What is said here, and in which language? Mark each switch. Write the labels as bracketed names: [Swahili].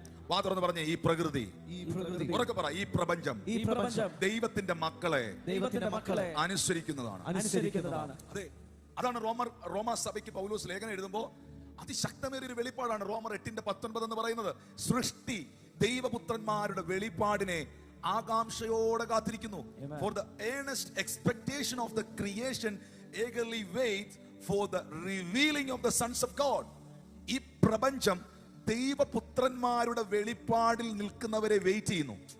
[Malayalam] വാ തുറന്ന് പറഞ്ഞേ, ഈ പ്രകൃതി, ഉറക്കെ പറ, ഈ പ്രപഞ്ചം ദൈവത്തിന്റെ മക്കളെ അനുസരിക്കുന്നതാണ്. അതെ, അതാണ് റോമ സഭയ്ക്ക് പൗലോസ് ലേഖനം എഴുതുമ്പോൾ അതിശക്തമേറിയ ഒരു വെളിപ്പാടാണ് റോമർ 8:19 എന്ന് പറയുന്നത്. സൃഷ്ടി ദൈവപുത്രന്മാരുടെ വെളിപ്പാടിനെ ആകാംക്ഷയോടെ കാത്തിരിക്കുന്നു. [English] For the earnest expectation of the creation eagerly waits for the revealing of the sons of God. [Malayalam] ഈ പ്രപഞ്ചം ദൈവപുത്രന്മാരുടെ വെളിപ്പാടിൽ നിൽക്കുന്നവരെ വെയിറ്റ് ചെയ്യുന്നു.